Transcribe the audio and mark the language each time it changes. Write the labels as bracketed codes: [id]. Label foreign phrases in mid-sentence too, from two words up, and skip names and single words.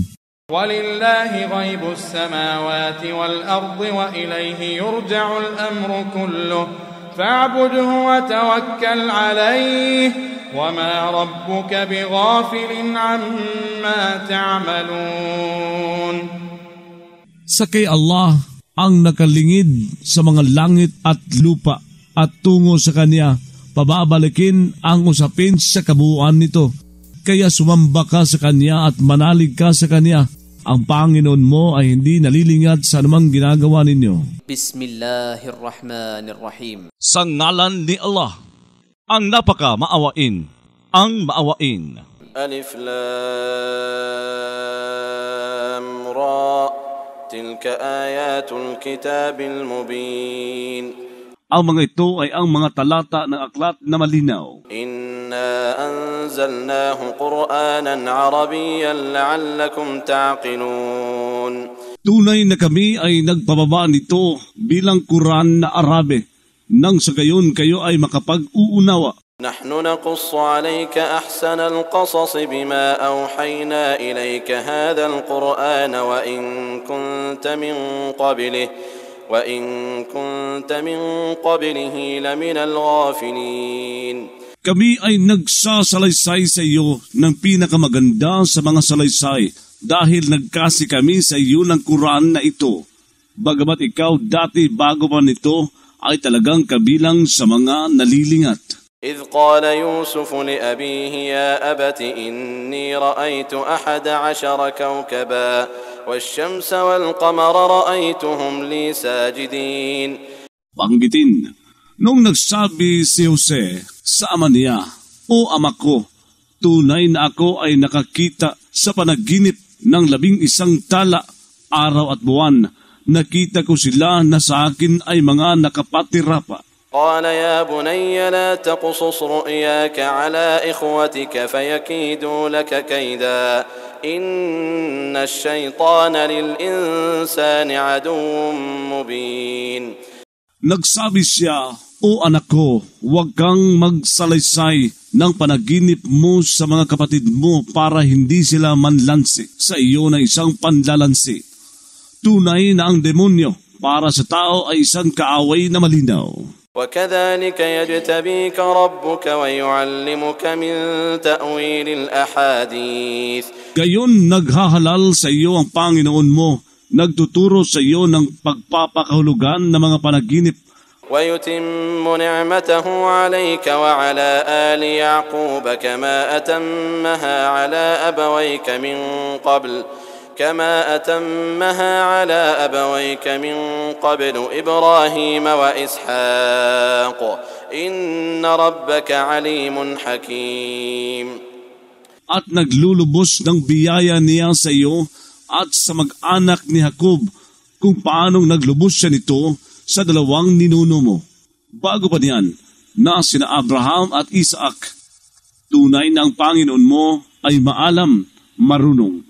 [ar] وَلِلَّهِ غَيْبُ السَّمَاوَاتِ وَالْأَرْضِ وَإِلَيْهِ يُرْجَعُ الْأَمْرُ كُلُّهُ فَاعْبُدْهُ وَتَوَكَّلْ عَلَيْهِ وَمَا رَبُّكَ بِغَافِلٍ عَمَّا تَعْمَلُونَ. [tl] Sa kay Allah ang nakalingid sa mga langit at lupa at tungo sa Kanya, pababalikin ang usapin sa kabuuan nito. Kaya sumamba ka sa Kanya at manalig ka sa Kanya. Ang Panginoon mo ay hindi nalilingad sa anumang ginagawa ninyo. [ar] Bismillahirrahmanirrahim. [tl] Sa ngalan ni Allah, ang napaka-maawain, ang maawain. [ar] ألف لام را. تلك آيات الكتاب المبين. [tl] Ang mga ito ay ang mga talata ng aklat na malinaw. [ar] إنا أنزلناه قرآنا عربيا لعلكم تعقلون. [tl] Tunay na kami ay nagpababa nito bilang Quran na Arabe, nang sa gayon kayo ay makapag-uunawa. [ar] نحن نقص عليك أحسن القصص بما أوحينا إليك هذا القرآن وإن كنت من قبله لمن الغافلين. [tl] Kami ay nagsasalaysay sa iyo ng pinakamaganda sa mga salaysay dahil nagkasi kami sa iyo ng Quran na ito. Bagamat ikaw dati bago pa nito ay talagang kabilang sa mga nalilingat. [ar] إذ قال يوسف لأبيه يا أبت إني رأيت 11 كوكبا والشمس والقمر رأيتهم لي ساجدين. [tl] Banggitin, nung nagsabi si Jose sa ama niya, O ama ko, tunay na ako ay nakakita sa panaginip ng 11 tala, araw at buwan. Nakita ko sila na sa akin ay mga nakapatira pa. [ar] قال يا بني لا تقصص رؤياك على إخوتك فيكيدوا لك كيدا إن الشيطان للإنسان عدو مبين. [tl] Nagsabi siya, O anak ko, huwag kang magsalaysay ng panaginip mo sa mga kapatid mo para hindi sila manlansi sa iyo na isang panlalansi. Tunay na ang demonyo para sa tao ay isang kaaway na malinaw. [ar] وكذلك يجتبيك ربك ويعلمك من تأويل الأحاديث. [tl] Gayon naghahalal sa iyo ang Panginoon mo, nagtuturo sa iyo ng pagpapakahulugan ng mga panaginip. [ar] ويتم نعمته عليك وعلى آل يعقوب كما أتمها على أبويك من قبل كما أتمها على أبويك من قبل إبراهيم وإسحاق إن ربك عليم حكيم. [tl] At naglulubos ng biyaya niya sa iyo at sa mag-anak ni Jacob kung paanong naglubos siya nito sa dalawang ninuno mo. Bago pa niyan, na sina Abraham at Isaac, tunay na ang Panginoon mo ay maalam, marunong.